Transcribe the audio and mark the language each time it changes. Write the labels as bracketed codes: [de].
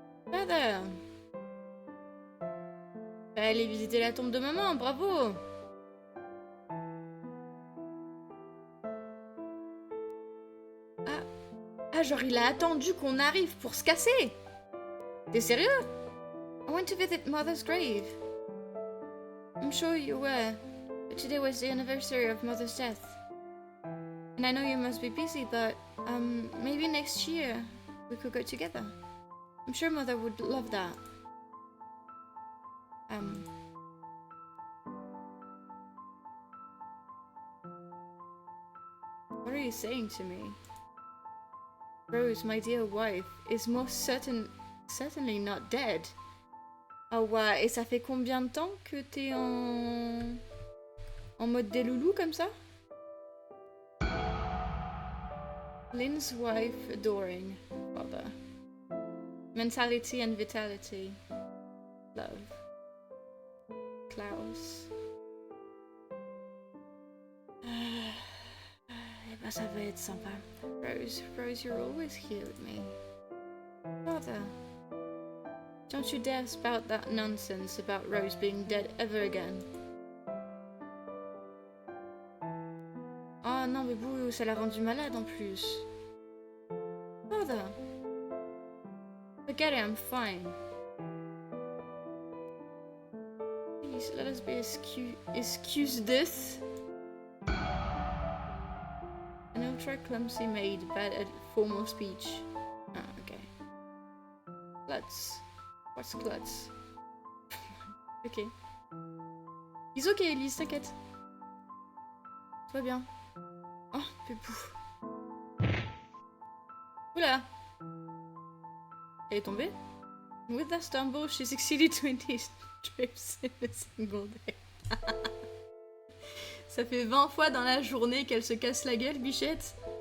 [en] Father. [fr] Allez visiter la tombe de maman, bravo. Ah, genre il a attendu qu'on arrive pour se casser. T'es sérieux? [en] I went to visit Mother's grave. I'm sure you were, but today was the anniversary of Mother's death. And I know you must be busy, but maybe next year we could go together. I'm sure Mother would love that. What are you saying to me? Rose, my dear wife, is most certainly not dead. [fr] Oh ouais, et ça fait combien de temps que t'es en mode des loulous comme ça? [en] Lynn's wife adoring father. Mentality and vitality. Love. Klaus. [fr] ça va être sympa. [en] Rose, Rose, you're always here with me. Father, don't you dare spout that nonsense about Rose being dead ever again. [fr] Oh non, mais Boo, ça l'a rendu malade en plus. [en] Father, forget it, I'm fine. Please, let us be excuse this. An ultra clumsy maid, bad at formal speech. Ah, okay. Klutz. What's klutz? Ok. He's okay, Elise, [fr] t'inquiète. Tout va bien. [en] Oh, Pépou. [fr] Oula! Elle est tombée? [en] With a stumble, she succeeded to indeed trips in a single day. [fr] Ça fait 20 fois dans la journée qu'elle se casse la gueule, bichette.